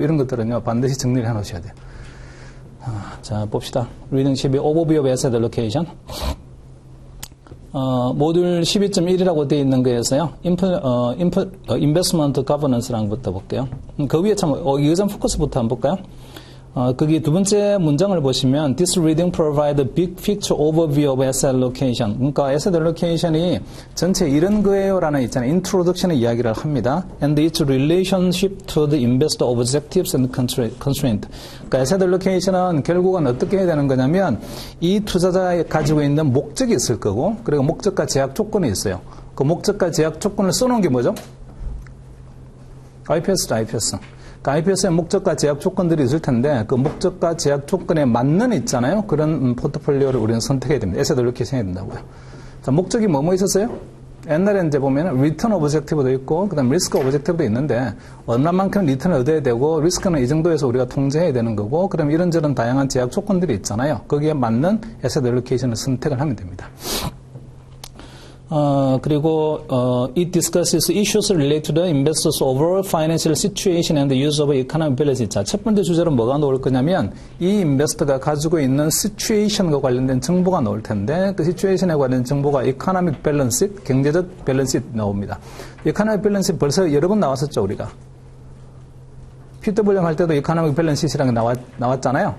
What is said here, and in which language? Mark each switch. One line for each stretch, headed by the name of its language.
Korean: 이런 것들은요, 반드시 정리를 해 놓으셔야 돼요. 자, 봅시다. 리딩 12, Overview of Asset Allocation. 모듈 12.1이라고 되어 있는 거에서요, Investment Governance라는 것부터 볼게요. 그 위에 참, 이의전 포커스부터 한번 볼까요? 거기 두 번째 문장을 보시면
English: This reading provides a big picture overview of asset allocation.
Korean: 그러니까 asset allocation이 전체 이런 거예요라는 있잖아요. introduction의 이야기를 합니다.
English: And its relationship to the investor objectives and constraint.
Korean: 그러니까 asset allocation은 결국은 어떻게 해야 되는 거냐면 이 투자자가 가지고 있는 목적이 있을 거고, 그리고 목적과 제약 조건이 있어요. 그 목적과 제약 조건을 써놓은 게 뭐죠? IPS죠, IPS. IPS의 목적과 제약 조건들이 있을 텐데 그 목적과 제약 조건에 맞는 있잖아요. 그런 포트폴리오를 우리는 선택해야 됩니다. 에셋 알로케이션 해야 된다고요. 자, 목적이 뭐 있었어요? 옛날에 이제 보면 리턴 오브젝티브도 있고 그다음 리스크 오브젝티브도 있는데 얼마만큼 리턴을 얻어야 되고 리스크는 이 정도에서 우리가 통제해야 되는 거고 그럼 이런저런 다양한 제약 조건들이 있잖아요. 거기에 맞는 에셋 알로케이션을 선택을 하면 됩니다. 그리고
English: it discusses issues related to the investors' overall financial situation and the use of economic balance.
Korean: 자, 첫 번째 주제로 뭐가 나올 거냐면 이 인베스터가 가지고 있는 시츄에이션과 관련된 정보가 나올 텐데 그 시츄에이션에 관련된 정보가 economic balance, 경제적 밸런스 나옵니다. economic balance 벌써 여러 번 나왔었죠, 우리가. PWM 할 때도 이코노믹 밸런스 시트라는 게 나왔잖아요.